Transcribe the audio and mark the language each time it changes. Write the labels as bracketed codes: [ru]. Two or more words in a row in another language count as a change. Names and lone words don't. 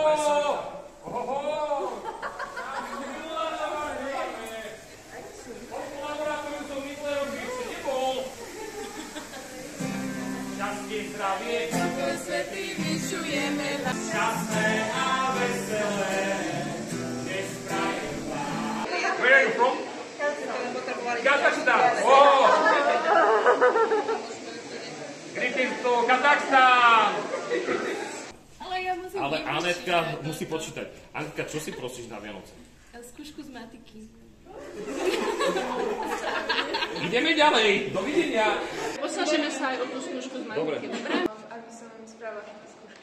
[sk] Šťastie, zdravie, pokoj, svätý, vyčujeme vás. Šťastné a veselé, nech sprajem vám. [en] Where are you from? Kazakhstan. Oh! Greetings to Kazakhstan. [sk] Ale Anetka musí počítať. Anetka, čo si prosíš na Vianoce? Skúšku z matiky. Ideme ďalej. Dovidenia. Posnažíme sa aj o tú skúšku z matematiky. Dobre? Aby som spravila skúšky.